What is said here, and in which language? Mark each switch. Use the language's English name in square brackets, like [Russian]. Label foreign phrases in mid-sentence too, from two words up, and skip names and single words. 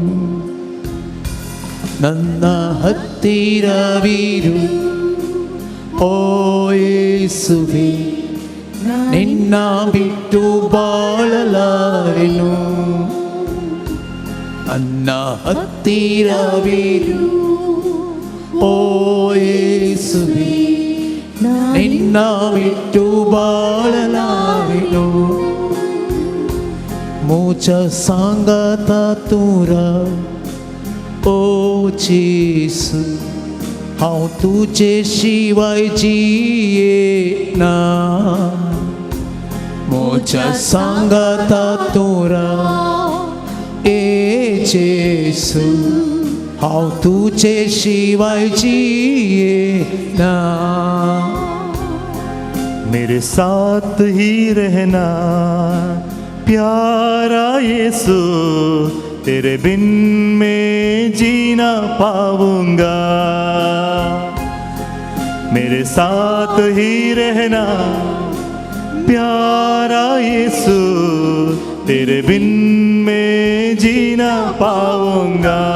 [Kannada] ನನ್ನ ಹತ್ತಿರವಿರು ಓ ಯೇಸುವೆ, ನಿನ್ನ ಬಿಟ್ಟು ಬಾಳಲಾರೆನು. ನನ್ನ ಹತ್ತಿರವಿರು ಓ ಯೇಸುವೆ, ನಿನ್ನ ಬಿಟ್ಟು ಬಾಳಲಾರೆನು. [Konkani] म्हज्या सांगाता तूं राव ओ जेसू हांव तुजे शिवाय जियेना म्हज्या सांगाता तूं राव ए जेसू हांव तुजे शिवाय जियेना [Hindi] मेरे साथ ही रहना प्यारा यीशु, तेरे बिन मैं जीना पाऊंगा। मेरे साथ ही रहना प्यारा यीशु, तेरे बिन मैं जीना पाऊंगा।